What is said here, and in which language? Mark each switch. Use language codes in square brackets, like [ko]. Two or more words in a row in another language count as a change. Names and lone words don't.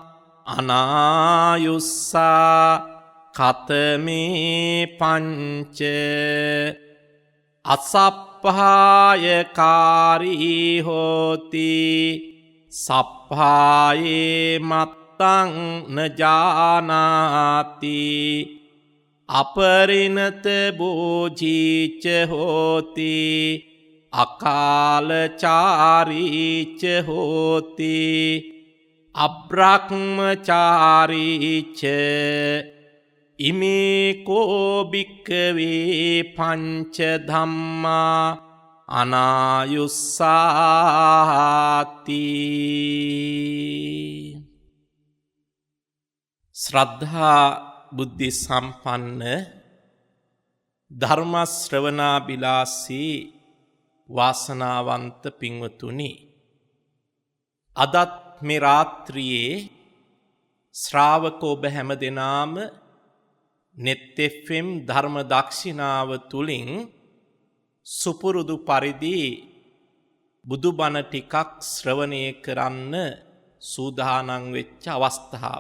[pi] අනායුස්සා කතමේ පංච අසප්පායකාරී හෝති සප්පායේ මත්තං නජානාති අපරිණත බෝධීච හෝති අකාලචාරීච හෝති අබ්‍රහ්මචාරීච ඉමේකෝ භික්ඛවේ පංච ධම්මා අනායුස්සාති [si] ශ්‍රද්ධා බුද්ධි සම්පන්න ධර්ම ශ්‍රවණාබිලාසී වාසනාවන්ත පින්වතුනි, අදත් මේ රාත්‍රියේ ශ්‍රාවක ඔබ හැම දෙනාම net fm ධර්ම දක්ෂිනාව තුලින් සුපුරුදු පරිදි බුදුබණ ටිකක් ශ්‍රවණය කරන්න සූදානම් වෙච්ච අවස්ථාව.